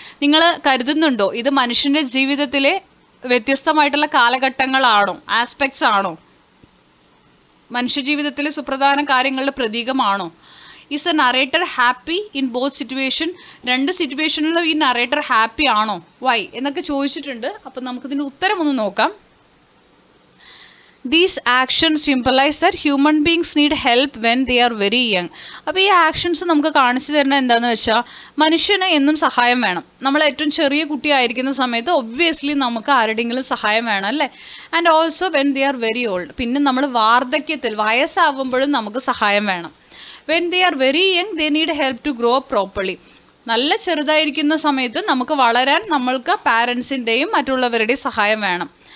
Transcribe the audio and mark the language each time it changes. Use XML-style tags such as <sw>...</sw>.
<ml>നിങ്ങൾ കരുതുന്നുണ്ടോ ഇത് മനുഷ്യൻ്റെ ജീവിതത്തിലെ വ്യത്യസ്തമായിട്ടുള്ള കാലഘട്ടങ്ങളാണോ, ആസ്പെക്ട്സ് ആണോ, മനുഷ്യജീവിതത്തിലെ സുപ്രധാന കാര്യങ്ങളുടെ പ്രതീകമാണോ?</ml> <en>Is a narrator happy in both situation?</en> <ml>രണ്ട് സിറ്റുവേഷനിലും ഈ നറേറ്റർ ഹാപ്പി ആണോ? വൈ എന്നൊക്കെ ചോദിച്ചിട്ടുണ്ട്. അപ്പം നമുക്കിതിൻ്റെ ഉത്തരം ഒന്ന് നോക്കാം.</ml> <en>These actions symbolize that human beings need help when they are very young.</en> <ml>അപ്പോൾ ഈ ആക്ഷൻസ് നമുക്ക് കാണിച്ചു തരുന്നത് എന്താണെന്ന് വെച്ചാൽ മനുഷ്യന് എന്നും സഹായം വേണം. നമ്മൾ ഏറ്റവും ചെറിയ കുട്ടിയായിരിക്കുന്ന സമയത്ത് ഒബ്വിയസ്ലി നമുക്ക് ആരുടെയെങ്കിലും സഹായം വേണം അല്ലേ.</ml> <en>And also when they are very old.</en> <ml>പിന്നെ നമ്മൾ വാർദ്ധക്യത്തിൽ വയസ്സാവുമ്പോഴും നമുക്ക് സഹായം വേണം.</ml> <en>When they are very young they need help to grow properly.</en> <ml>നല്ല ചെറുതായിരിക്കുന്ന സമയത്ത് നമുക്ക് വളരാൻ നമ്മൾക്ക് പാരൻസിൻ്റെയും മറ്റുള്ളവരുടെയും സഹായം വേണം.</ml>